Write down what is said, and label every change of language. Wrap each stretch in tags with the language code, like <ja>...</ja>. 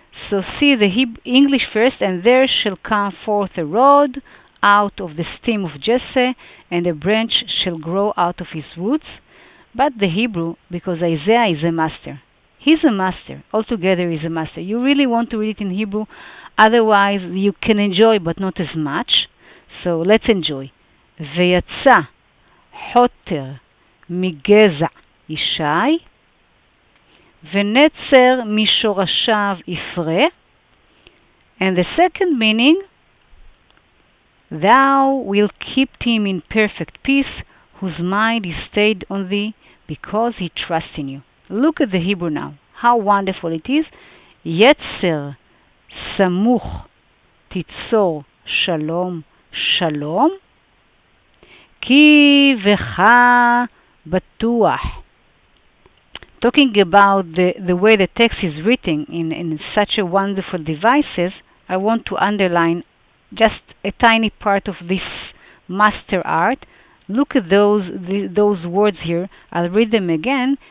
<en>So see the English first. And there shall come forth a rod out of the stem of Jesse, and a branch shall grow out of his roots. But the Hebrew, because Isaiah is a master. He's a master. Altogether he's a master. You really want to read it in Hebrew. Otherwise you can enjoy, but not as much. So let's enjoy.</en> <he>ויצא חוטר מגזע ישי, ונצר משורשיו יפרה.</he> <en>And the second meaning, thou wilt keep him in perfect peace, whose mind is stayed on thee, because he trusts in you. Look at the Hebrew now. How wonderful it is.</en> <he>יצר סמוך תיצור שלום שלום, כי בך בטוח.</he> <en>Talking about the way the text is written in such a wonderful devices, I want to underline just a tiny part of this master art. Look at those words here. I'll read them again.</en>